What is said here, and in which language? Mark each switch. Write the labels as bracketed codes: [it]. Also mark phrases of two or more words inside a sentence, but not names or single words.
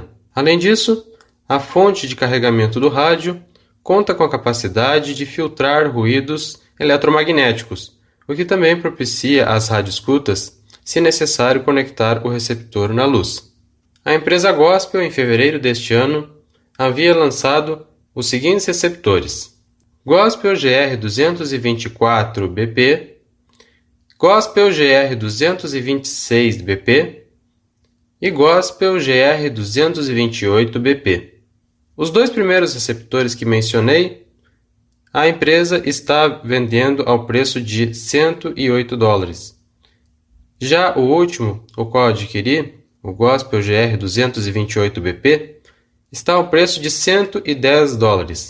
[pt] Além disso, a fonte de carregamento do rádio conta com a capacidade de filtrar ruídos eletromagnéticos, o que também propicia as radioescutas, se necessário conectar o receptor na luz. A empresa Gospel, em fevereiro deste ano, havia lançado os seguintes receptores: Gospel GR224BP, Gospel GR226BP e Gospel GR228BP. Os dois primeiros receptores que mencionei, a empresa está vendendo ao preço de $108. Já o último, o qual adquiri, o Gospel GR228BP, está ao preço de $110.